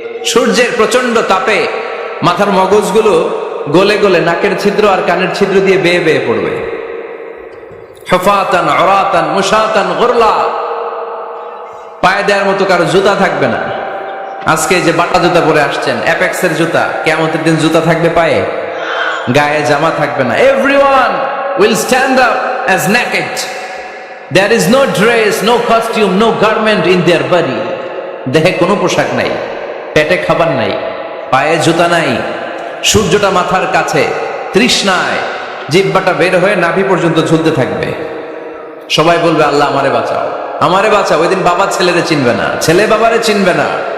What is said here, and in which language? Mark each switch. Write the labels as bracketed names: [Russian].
[Bangla] সূর্যের প্রচন্ড তাপে মাথার মগজগুলো গলে গলে নাকের ছিদ্র আর কানের ছিদ্র দিয়ে বেয়ে বেয়ে পড়বে। [Arabic] হুফাতান উরাতান মুশাতান গুরলা, [Bangla] পায়ে দেওয়ার মতো কারো জুতা থাকবে না। আজকে যে বাটা জুতা পরে আসছেন, অ্যাপেক্সের জুতা, কিয়ামতের দিন জুতা থাকবে পায়ে, গায়ে জামা থাকবে না। [English] Everyone will stand up as naked. There is no dress, no costume, no garment in their body. [Bangla] দেহে কোনো পোশাক নাই, পেটে খাবার নাই, পায়ে জুতা নাই, সূর্যটা মাথার কাছে, তৃষ্ণায় জিহ্বাটা বের হয়ে নাভি পর্যন্ত ঝুলতে থাকবে। সবাই বলবে আল্লাহ আমারে বাঁচাও, আমারে বাঁচাও। ওই দিন বাবা ছেলেরে চিনবে না, ছেলে বাবারে চিনবে না।